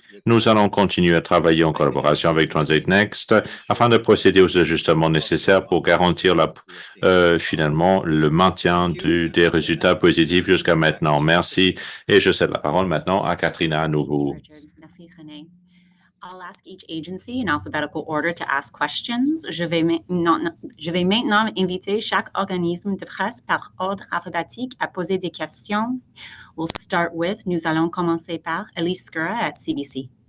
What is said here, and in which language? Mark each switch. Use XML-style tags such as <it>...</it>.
<fr>Nous allons continuer à travailler en collaboration avec Transit Next afin de procéder aux ajustements nécessaires pour garantir finalement le maintien des résultats positifs jusqu'à maintenant. Merci et je cède la parole maintenant à Katrina à nouveau. Merci, René.</fr> <en>I'll ask each agency in alphabetical order to ask questions.</en> <fr>Je vais maintenant inviter chaque organisme de presse par ordre alphabétique à poser des questions. Nous allons commencer par Elise Skura</fr> <en>at CBC.</en>